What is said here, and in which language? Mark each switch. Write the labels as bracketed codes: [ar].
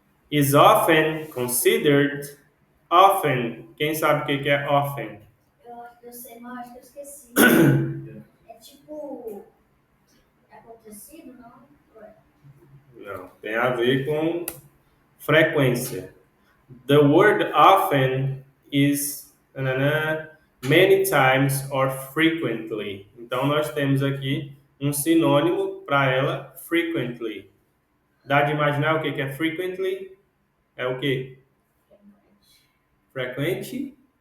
[en] Is often considered often. [pt] Quem sabe o que é often? Eu sei, mas acho que eu esqueci. É tipo acontecido, não? Não, tem a ver com frequência. [en] The word often is many times or frequently. [pt] Então nós temos aqui um sinônimo para ela, frequently. Dá de imaginar o que é frequently? É o quê? Frequentemente.